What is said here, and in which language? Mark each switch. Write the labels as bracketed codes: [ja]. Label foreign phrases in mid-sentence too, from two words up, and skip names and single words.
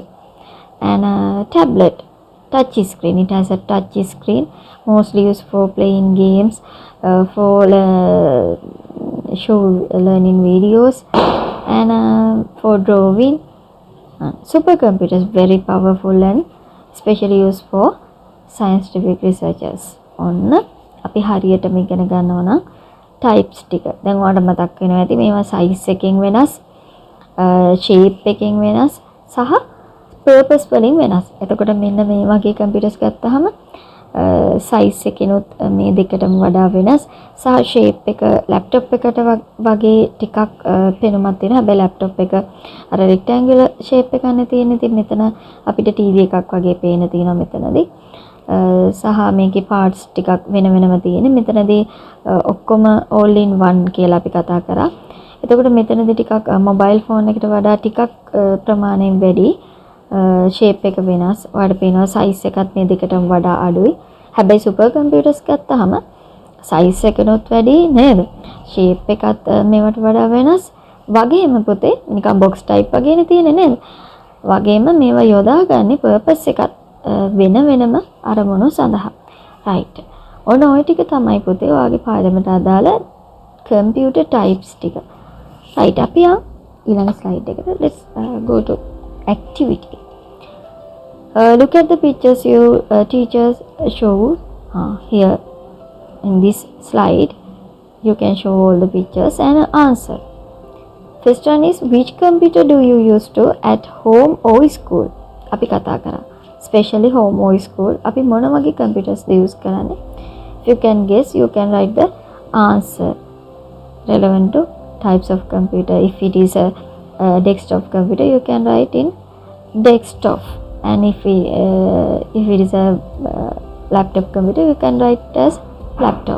[en] And tablet, touch screen, it has a touch screen, mostly used for playing games, for show learning videos and for drawing. Supercomputers very powerful and especially used for scientific researchers. [si] ඔන්න අපි හරියටම ඉගෙන ගන්නවා නම් types ටික. දැන් ඔයාලට මතක් වෙනවා ඇති මේවා size එකෙන් වෙනස්, shape එකෙන් වෙනස් සහ purpose වලින් වෙනස්. එතකොට මෙන්න මේ වගේ computers ගත්තාම size එකෙනුත් මේ දෙකටම වඩා වෙනස් සහ shape එක laptop එකට වගේ ටිකක් පෙනුමක් තියෙනවා. හැබැයි laptop එක අර rectangular shape එකක් නේ තියෙන්නේ. ඉතින් මෙතන අපිට TV එකක් වගේ පේන තියෙනවා මෙතනදී. සහ මේකේ parts ටිකක් වෙන වෙනම තියෙන. මෙතනදී ඔක්කොම [en] all in one [si] කියලා අපි කතා කරා. එතකොට මෙතනදී ටිකක් [en] mobile phone [si] එකට වඩා ටිකක් ප්‍රමාණයෙන් වැඩි. shape එක වෙනස්. ඔයාලට පේනවා size එකත් මේ දෙකටම වඩා අඩුයි. හැබැයි [en] super computers [si] ගත්තාම size එකනොත් වැඩි නේද? shape එකත් මේවට වඩා වෙනස්. වගේම පුතේ නිකන් [en] box type [si] වගේනේ තියෙන්නේ නේද? වගේම මේවා යොදාගන්නේ purpose එකත් වෙන වෙනම අරමුණු සඳහා. right. ඔන්න ඔය ටික තමයි පුතේ ඔයාගේ පාඩමට අදාළ [en] computer types [si] ටික. [en] right. [si] අපි ඊළඟ slide එකට [en] let's go to activity. Look at the pictures you teachers show here in this slide. You can show all the pictures and answer. First one is, which computer do you use to at home or school? [si] අපි කතා කරා. [en] Especially home or school. [si] අපි මොන වගේ computers use කරන්නේ? [en] If you can guess, you can write the answer relevant to types of computer. If it is a desktop computer, you can write in desktop. And if it is a laptop computer, you can write as laptop.